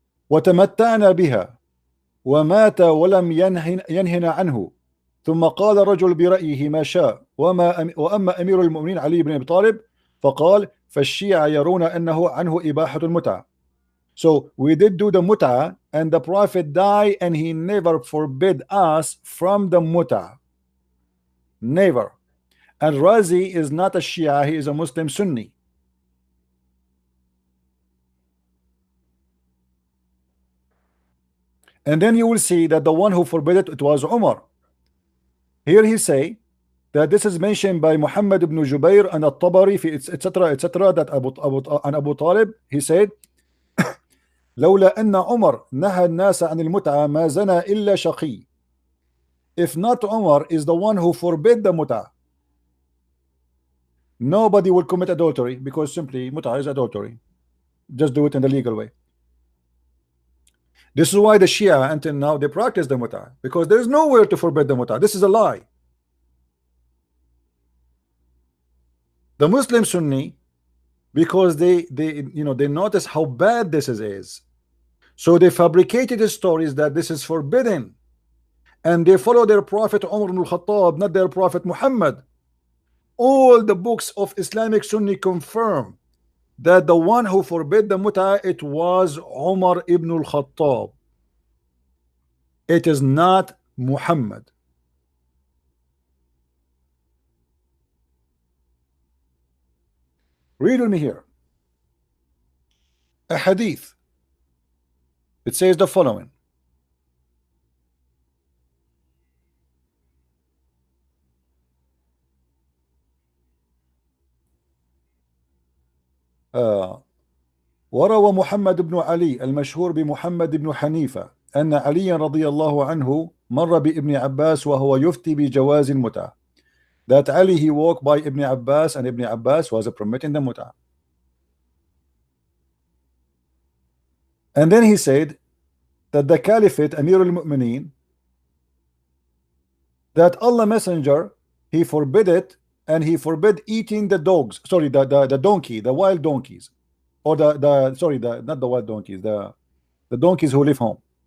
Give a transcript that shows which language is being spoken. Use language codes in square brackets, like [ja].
[ar] وتمتعنا بها ومات ولم ينهنا عنه ثم قال رجل برأيه ما شاء وأما أمير المؤمنين علي بن أبي طالب فقال فالشيعة يرون أنه عنه إباحة المتعة. [en] So we did do the mut'ah and the prophet died and he never forbid us from the mut'ah. Never. And Razi is not a Shia, he is a Muslim Sunni. And then you will see that the one who forbid it was Umar. Here he say that this is mentioned by Muhammad ibn Jubair and At-Tabari etc. that Abu Talib, he said [ar] لولا أن عمر نهى الناس عن المتعة ما زنى إلا شقي. [en] If not Umar is the one who forbid the mut'ah, nobody will commit adultery, because simply mut'ah is adultery. Just do it in the legal way. This is why the Shia until now they practice the mut'ah, because there is nowhere to forbid the mut'ah. This is a lie. The Muslim Sunni, because they they notice how bad this is, so they fabricated stories that this is forbidden, and they follow their prophet Umar ibn al-Khattab, not their prophet Muhammad. All the books of Islamic Sunni confirm that the one who forbid the mut'ah, it was Umar ibn al-Khattab. It is not Muhammad. Read with me here a hadith. It says the following: [ar] وروى محمد بن علي المشهور بمحمد بن حنيفة أن علي رضي الله عنه مر بابن عباس وهو يفتي بجواز المتعة. [en] That Ali, he walked by Ibn Abbas, and Ibn Abbas was permitting the mut'ah. And then he said that the Caliphate, Amir al-Mu'mineen, that Allah Messenger, he forbid it, and he forbid eating the dogs, sorry, the donkey, the wild donkeys, or not the wild donkeys, the donkeys who live home.